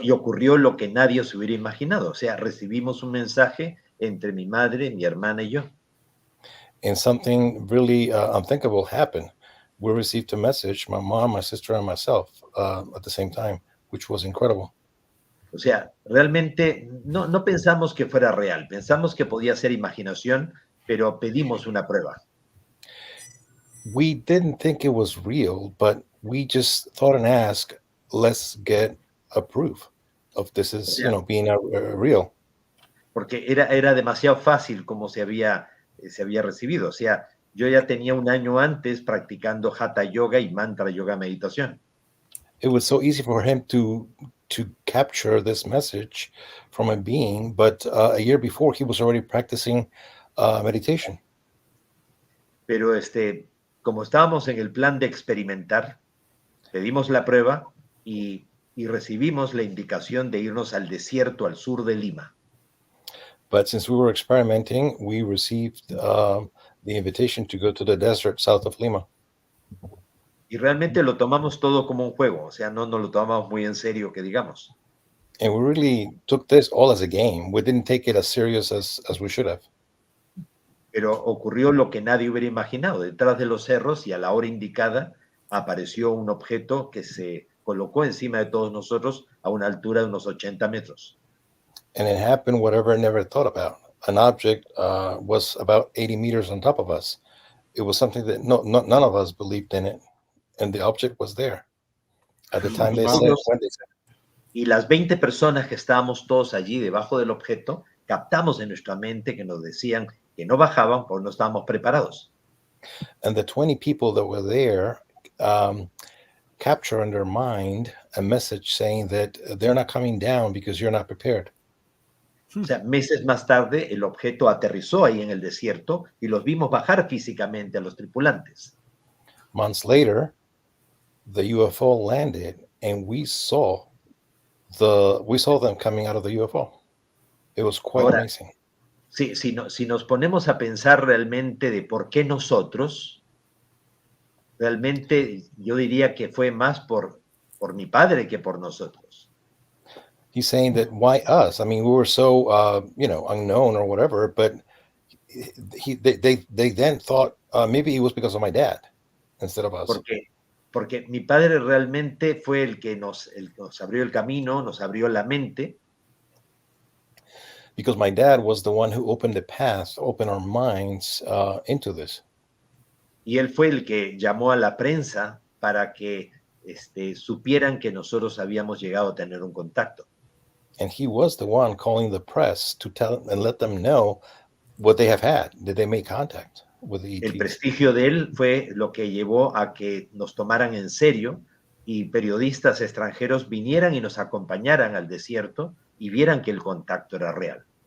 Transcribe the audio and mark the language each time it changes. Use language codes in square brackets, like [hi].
[es] y ocurrió lo que nadie se hubiera imaginado. O sea, recibimos un mensaje entre mi madre, mi hermana y yo. [en] And something really unthinkable happened. We received a message, my mom, my sister, and myself at the same time, which was incredible. [es] O sea, realmente no pensamos que fuera real, pensamos que podía ser imaginación, pero pedimos una prueba. [en] We didn't think it was real, but we just thought and asked, let's get a proof of this is, being real. [es] Porque era demasiado fácil como se había recibido. O sea, yo ya tenía un año antes practicando Hatha Yoga y Mantra Yoga Meditación. [en] It was so easy for him to capture this message from a being, but a year before he was already practicing meditation. [es] Pero como estábamos en el plan de experimentar, pedimos la prueba y recibimos la indicación de irnos al desierto al sur de Lima. [en] But since we were experimenting, we received the invitation to go to the desert south of Lima. [es] Y realmente lo tomamos todo como un juego, o sea, no nos lo tomamos muy en serio, que digamos. [en] And we really took this all as a game. We didn't take it as serious as we should have. [es] Pero ocurrió lo que nadie hubiera imaginado. Detrás de los cerros y a la hora indicada apareció un objeto que se colocó encima de todos nosotros a una altura de unos 80 metros. [en] And it happened whatever I never thought about. An object was about 80 meters on top of us. It was something that none of us believed in it. And the object was there. At the time they said, when they said. [es] Y las 20 personas que estábamos todos allí debajo del objeto, captamos en nuestra mente que nos decían que no bajaban porque no estábamos preparados. [en] And the 20 people that were there capture in their mind a message saying that they're not coming down because you're not prepared. [es] O sea, meses más tarde el objeto aterrizó ahí en el desierto y los vimos bajar físicamente a los tripulantes. [en] Months later, the UFO landed and we saw them coming out of the UFO. It was quite amazing. [es] Si nos ponemos a pensar realmente de por qué nosotros, realmente yo diría que fue más por mi padre que por nosotros. [en] He's saying that why us? I mean, we were so unknown or whatever, but they then thought maybe it was because of my dad instead of us. [es] Porque mi padre realmente fue el que nos abrió el camino, nos abrió la mente. [en] Because my dad was the one who opened the path, opened our minds into this. [es] Y él fue el que llamó a la prensa para que supieran que nosotros habíamos llegado a tener un contacto. [en] And he was the one calling the press to tell and let them know what they have had. Did they make contact with the ETs? [es] El prestigio de él fue lo que llevó a que nos tomaran en serio y periodistas extranjeros vinieran y nos acompañaran al desierto y vieran que el contacto era real.